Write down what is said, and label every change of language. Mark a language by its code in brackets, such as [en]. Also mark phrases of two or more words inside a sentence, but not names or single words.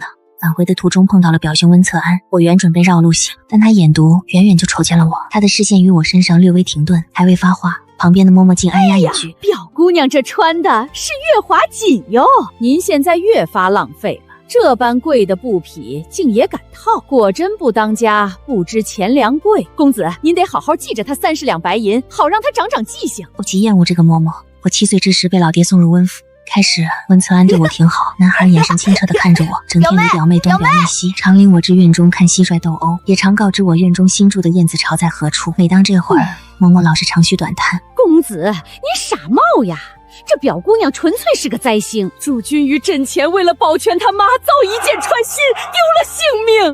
[zh] 返回的途中碰到了表兄溫策安，我原準備繞路行，但他眼毒，遠遠就瞅見了我，他的視線於我身上略微停頓，還未發話，旁邊的嬷嬷竟哎呀一句： 表姑娘這穿的是月華錦喲，您現在越發浪費了，這般貴的布匹竟也敢套，果真不當家不知錢糧貴。公子，您得好好記着他30兩白銀，好讓他長長記性。我極厭惡這個嬷嬷，我7歲之時被老爹送入溫府。開始溫策安對我挺好，男孩眼神清澈地看着我，整天與表妹東表妹西，常領我至院中看蟋蟀鬥毆，也常告知我院中新住的燕子巢在何處。每當這會兒，嬷嬷老是長吁短嘆： 公子，您傻帽呀！這表姑娘純粹是個災星，主君於陣前為了保全他媽，遭一箭穿心，丟了性命。